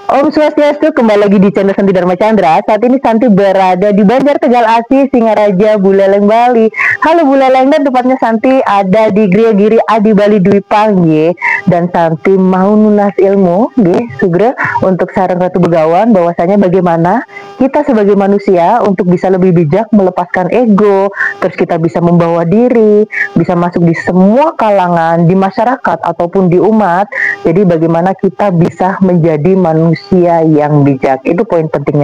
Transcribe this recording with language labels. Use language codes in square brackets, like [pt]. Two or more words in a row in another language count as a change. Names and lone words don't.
[id] Om Swastiastu, kembali lagi di channel Santi Dharma Chandra. Saat ini Santi berada di Banjar Tegal Asi, Singaraja, Buleleng, Bali. Halo Buleleng, dan tepatnya Santi ada di Griya Giri Adi Bali Dwi Pangge. Dan Santi mau nunas ilmu, Sugre, untuk sarang Ratu Begawan, bahwasanya bagaimana kita sebagai manusia untuk bisa lebih bijak melepaskan ego, terus kita bisa membawa diri, bisa masuk di semua kalangan, di masyarakat ataupun di umat. Jadi bagaimana kita bisa menjadi manusia yang bijak, itu poin pentingnya.